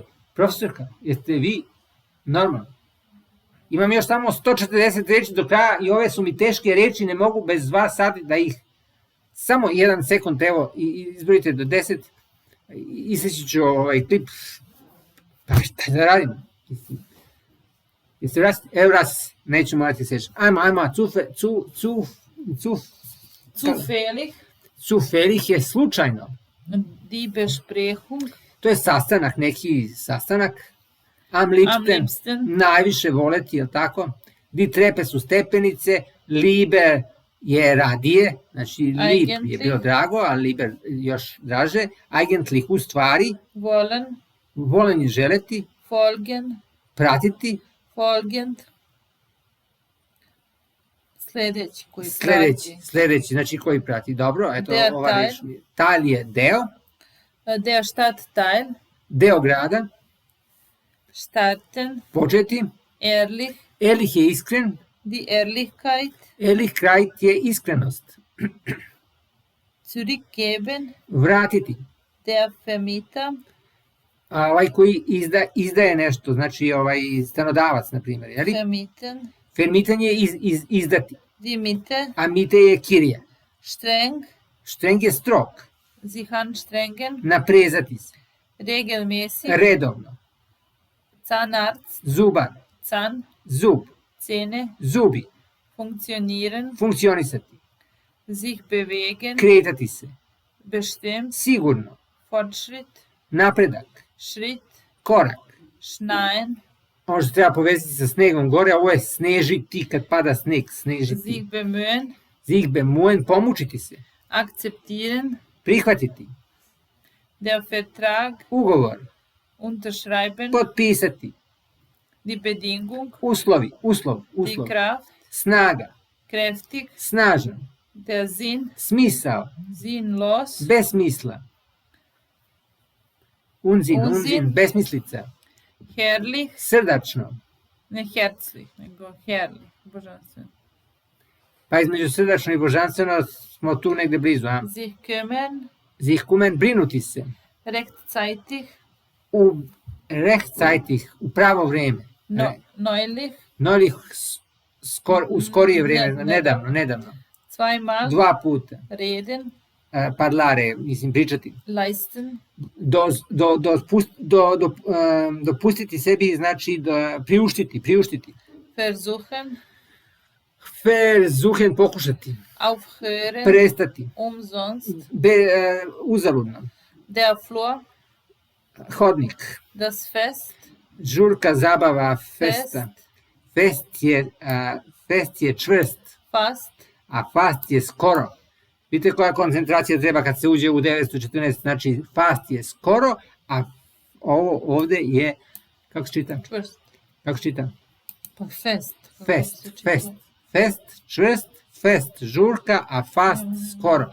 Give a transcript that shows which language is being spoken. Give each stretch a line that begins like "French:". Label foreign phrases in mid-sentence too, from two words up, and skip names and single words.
Serbian: Profesorka, jeste vi normalni? Imam još samo 140 reči do kraja i ove su mi teške reči, ne mogu bez vas sad da ih samo 1 sekund, evo, izbrojite do 10, iseći ću klip, pa šta da radim? Jeste vrasti? Evo raz, neću morati seći. Ajmo,
German: Zufällig.
Serbian: Zufällig je slučajno.
German: Die Besprechung.
Serbian: To je sastanak, neki sastanak.
German: Am liebsten,
Serbian: najviše voleti, je li tako?
German: Die Treppe
Serbian: su stepenice, lieber je radije, znači lieb je bilo drago, a lieber još draže. Eigentlich u stvari.
German: Wollen.
Serbian: Volen je želeti.
German: Folgen.
Serbian: Pratiti. Folgend. Sledeći koji prati. Sledeći, znači koji prati. Dobro, eto
German: Der
Serbian: ova reč. Teil je deo.
German: Der Stadtteil.
Serbian: Deo grada.
German: Starten.
Serbian: Početi.
German: Ehrlich.
Serbian: Ehrlich je iskren.
German: Die Ehrlichkeit.
Serbian: Ehrlichkeit je iskrenost.
German: Zurückgeben.
Serbian: Vratiti.
German: Der Vermieter.
Serbian: Ovaj koji izdaje nešto, znači stanodavac, na primjer.
German: Vermieten.
Serbian: Vermieten je izdati.
German: Die Miete.
Serbian: A mite je kirija.
German: Streng.
Serbian: Streng je strog.
German: Sich anstrengen.
Serbian: Naprezati se.
German: Regelmäßig.
Serbian: Redovno.
German: Zahnarzt.
Serbian: Zubar.
German: Zahn.
Serbian: Zub.
German: Zähne.
Serbian: Zubi.
German: Funktionieren.
Serbian: Funkcionisati.
German: Sich bewegen.
Serbian: Kretati se.
German: Bestimmt.
Serbian: Sigurno.
German: Fortschritt.
Serbian: Napredak.
German: Schritt.
Serbian: Korak.
German: Schneien.
Serbian: Ono što treba povezati sa snegom gore, ovo je snežiti, kad pada sneg, snežiti.
German: Sich bemühen. Sich bemühen,
Serbian: pomučiti se.
German: Akzeptieren.
Serbian: Prihvatiti.
German: Der Vertrag.
Serbian: Ugovor.
German: Unterschreiben.
Serbian: Potpisati.
German: Die Bedingung.
Serbian: Uslov.
German: Die Kraft.
Serbian: Snaga.
German: Kräftig.
Serbian: Snažan.
German: Der Sinn,
Serbian: smisao,
German: sinnlos.
Serbian: bez smisla. Unzin,
German: Unzin.
Serbian: besmislica.
German: Herrlich,
Serbian: Srdačno. ne herzlich, nego herrlich, božanstveno. Pa između srdačno i božanstveno smo tu negde blizu. A?
German: Sich kümmern, Sich kumen,
Serbian: brinuti se.
German: rechtzeitig,
Serbian: Rechtzeitig, u pravo vreme.
German: neulich, Neulich,
Serbian: u skorije vreme, Ne- nedavno.
German: zweimal,
Serbian: 2 puta.
German: reden,
Serbian: Parlare, mislim, pričati.
German: leisten,
Serbian: Dopustiti sebi znači da priuštiti.
German: versuchen,
Serbian: Versuchen, pokušati.
German: aufhören,
Serbian: Prestati.
German: umsonst,
Serbian: Uzaludno.
German: der Flur,
Serbian: Hodnik.
German: das Fest,
Serbian: Žurka, zabava, festa. Fest je čvrst,
German: fast,
Serbian: a fast je skoro. Vidite koja koncentracija treba kad se uđe u 914, znači fast je skoro, a ovo ovde je, kako se čita? čvrst, Kako se čita? pa fest. Fest, čvrst, fest, žurka, a fast skoro.